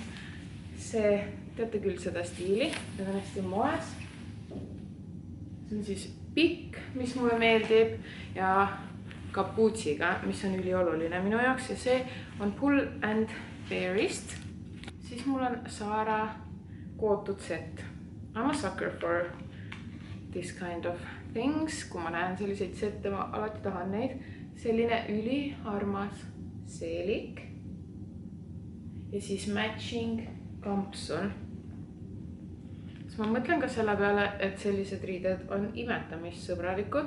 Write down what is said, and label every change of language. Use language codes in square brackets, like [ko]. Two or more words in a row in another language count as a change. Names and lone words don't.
[et] See, teate küll seda stiili, need on hästi moes. See on siis pikk, mis mulle meeldib ja kapuutsiga, mis on ülioluline minu jaoks ja see on Pull and Bearist. Siis mul on Zara kootud set. [en] I'm a sucker for this kind of things. [et] Kui ma näen selliseid sette, ma alati tahan neid. Selline üliarmas seelik ja siis matching kampsun. Ma mõtlen ka selle peale, et sellised riided on imetamissõbralikud.